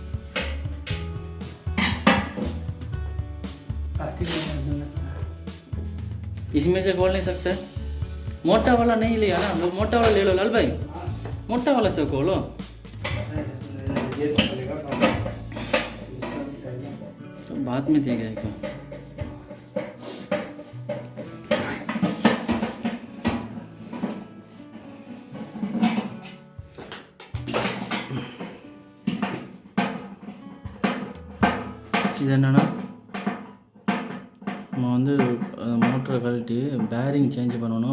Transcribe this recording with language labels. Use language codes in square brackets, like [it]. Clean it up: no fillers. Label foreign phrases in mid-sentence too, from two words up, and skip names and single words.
[hi] इसमें से खोल नहीं सकते. मोटा वाला नहीं लिया ना, वो मोटा वाला ले लो लाल भाई, मोटा वाला से खोलो. तो बाद में देगा क्या? [ta] இது என்னன்னா நம்ம வந்து மோட்டரை கழட்டி [en] bearing change [ta] பண்ணணும்.